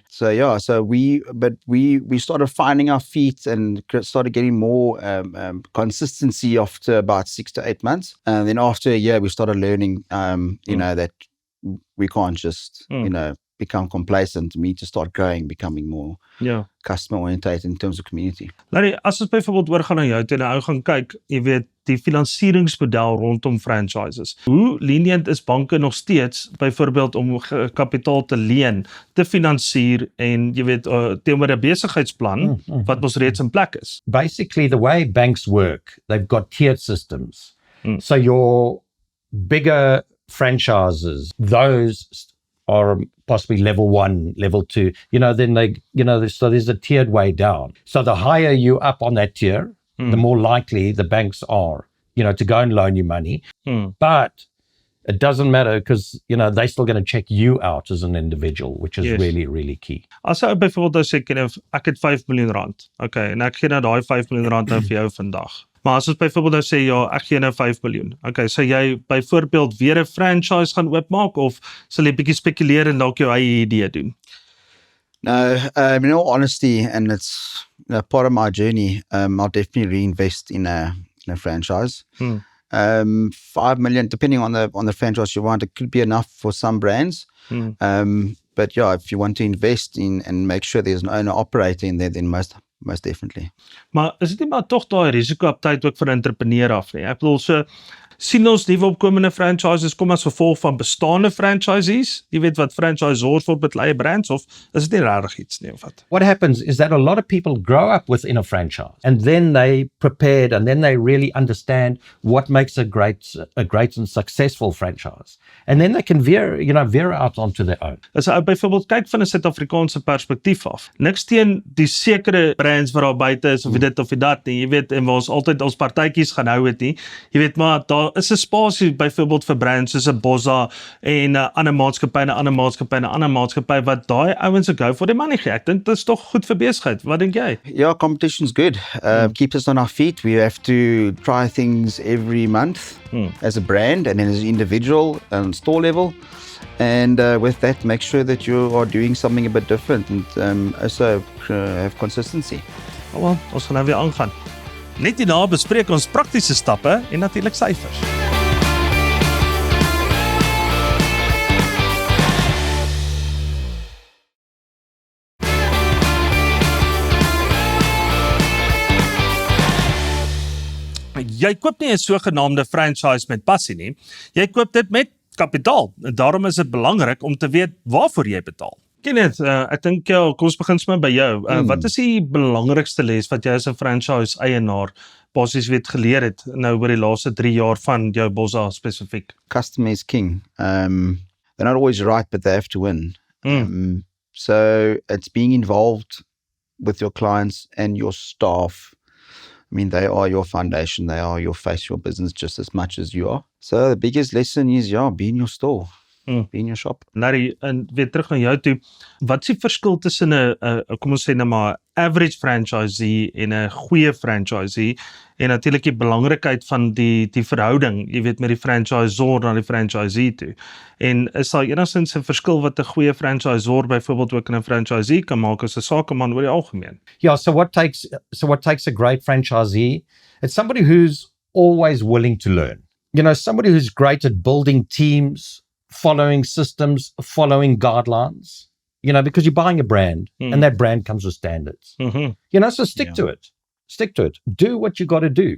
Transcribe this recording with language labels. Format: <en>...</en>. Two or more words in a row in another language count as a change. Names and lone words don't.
<en>So yeah, we started finding our feet and started getting more consistency after about 6 to 8 months. And then after a year, we started learning, that we can't just, become complacent. We need to start growing, becoming more customer oriented in terms of community.</en> <af>Larry, as ons byvoorbeeld oorgaan na jou toe, nou gaan kyk, jy weet, die finansieringsmodel rondom franchises. Hoe lenient is banke nog steeds, byvoorbeeld om kapitaal te leen, te finansier en jy weet, teenoor 'n besigheidsplan wat ons reeds in plek is?</af> <en>Basically, the way banks work, they've got tiered systems. So your bigger franchises, those are possibly level 1, level 2, then so there's a tiered way down. So the higher you up on that tier, the more likely the banks are, to go and loan you money. But it doesn't matter because, they're still going to check you out as an individual, which is really, really key.</en> <af>As jy byvoorbeeld sê, ek het 5 miljoen rand, okay, en ek gee nou daai 5 miljoen rand nou vir jou vandag. Maar as ons byvoorbeeld nou sê, ja, ek gee nou 5 miljoen. Okay, so jy byvoorbeeld weer 'n franchise gaan oopmaak of sal jy bietjie spekuleer en dalk jou eie idee doen?</af> <en>No, in all honesty, and it's part of my journey, I'll definitely reinvest in a franchise. 5 million, depending on the franchise you want, it could be enough for some brands. But yeah, if you want to invest in and make sure there's an owner operating there, then most definitely.</en> <af>Maar is dit nie maar tog daai risiko-aptyd ook vir 'n entrepreneur af nie? Ek bedoel, so sien ons nuwe opkomende franchises kom as gevolg van bestaande franchisees? Jy weet wat franchisors word met eie brands, of is dit nie regtig iets nie of wat?</af> <en>What happens is that a lot of people grow up within a franchise and then they prepared and then they really understand what makes a great and successful franchise. And then they can veer out onto their own.</en> <af>As jy byvoorbeeld kyk van 'n Suid-Afrikaanse perspektief af, niks teen die sekere brands wat daar buite is of dit of dat nie, jy weet, en waar ons altyd ons partytjies gaan hou het nie. Jy weet, maar daar is 'n spasie byvoorbeeld vir brands soos 'n Bozza en 'n ander maatskappy en 'n ander maatskappy en 'n ander maatskappy wat daai ouens</af> <en>go for the money</en> <af>gee. Ek dink dit is tog goed vir besigheid. Wat dink jy?</af> <en>Yeah, competition's good. Keeps us on our feet. We have to try things every month as a brand and then as an individual and store level. And with that, make sure that you are doing something a bit different and also have consistency.</en> <af>Wel, ons gaan nou weer aangaan. Net hierna bespreek ons praktiese stappe en natuurlik syfers. Jy koop nie 'n sogenaamde franchise met passie nie. Jy koop dit met kapitaal. En daarom is dit belangrik om te weet waarvoor jy betaal. Kenneth, ek dink kom ons begin sommer by jou. Wat is die belangrikste les wat jy as 'n franchise eienaar basies geleer het nou oor die laaste 3 jaar van jou Bozza spesifiek?</af> <en>Customer is king. They're not always right, but they have to win. So it's being involved with your clients and your staff. I mean, they are your foundation. They are your face, your business just as much as you are. So the biggest lesson is, be in your store. Be in your shop.</en> <af>Larry, en weer terug na jou toe. Wat is die verskil tussen 'n kom ons sê nou maar average franchisee en 'n goeie franchisee en natuurlik die belangrikheid van die verhouding, jy weet, met die franchisor na die franchisee toe. En is daar enigstens 'n verskil wat 'n goeie franchisor byvoorbeeld ook in 'n franchisee kan maak as 'n sakeman oor die algemeen?</af> <en>Yeah, so what takes a great franchisee? It's somebody who's always willing to learn. Somebody who's great at building teams, following systems, following guidelines, because you're buying a brand and that brand comes with standards. So stick to it. Stick to it. Do what you got to do.</en>